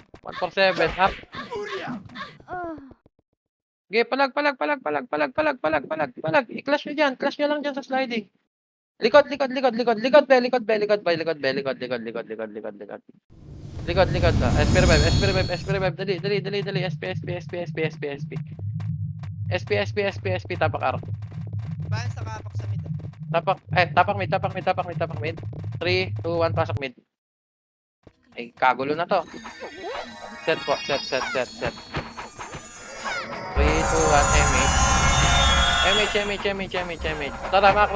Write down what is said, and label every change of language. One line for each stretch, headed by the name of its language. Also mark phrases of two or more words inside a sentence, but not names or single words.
Filipino: 147, up. Okay, palag. I-clash nyo dyan. Clash nyo lang dyan sa sliding. Likod, be. Likod ba. SP revive. Dali. SP. Tapak R. Bahan sa kapak sa mid. Tapak mid. 3, 2, 1, pasok mid. Ay, kagulo na to. Set po, set. 3, 2, 1, MH. Tara, macro.